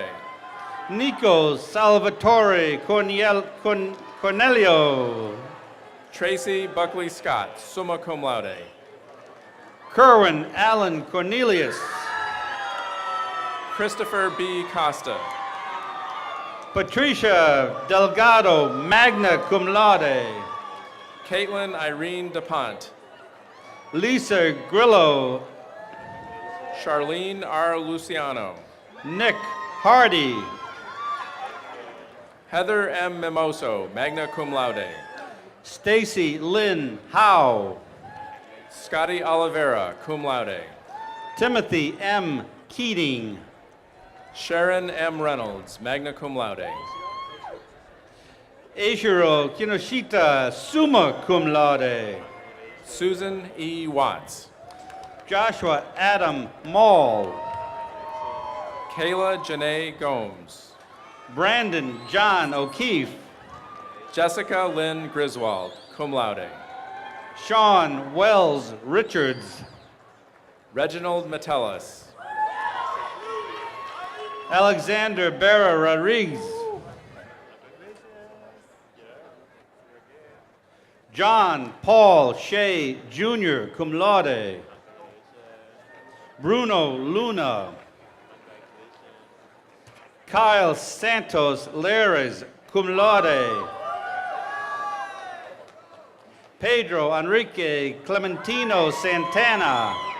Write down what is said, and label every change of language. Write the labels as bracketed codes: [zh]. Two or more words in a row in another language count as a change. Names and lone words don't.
[en] Nico Salvatore Cornelio. Tracy Buckley Scott, [la] summa cum laude. [en] Kerwin Allen Cornelius. Christopher B. Costa. Patricia Delgado, [la] magna cum laude. [en] Caitlin Irene DuPont. Lisa Grillo. Charlene R. Luciano. Nick Hardy. Heather M. Mimoso, [la] magna cum laude. [en] Stacy Lynn Howe. Scotty Oliveira, [la] cum laude. [en] Timothy M. Keating. Sharon M. Reynolds, [la] magna cum laude. [en] Eishiro Kinoshita, [la] summa cum laude. [en] Susan E. Watts. Joshua Adam Mall. Kayla Janae Gomes. Brandon John O'Keefe. Jessica Lynn Griswold, [la] cum laude. [en] Sean Wells Richards. Reginald Metellus. Alexander Berra Rodriguez. John Paul Shea Jr., [la] cum laude. [en] Bruno Luna. Kyle Santos Leres, [la] cum laude. [en] Pedro Enrique Clementino Santana.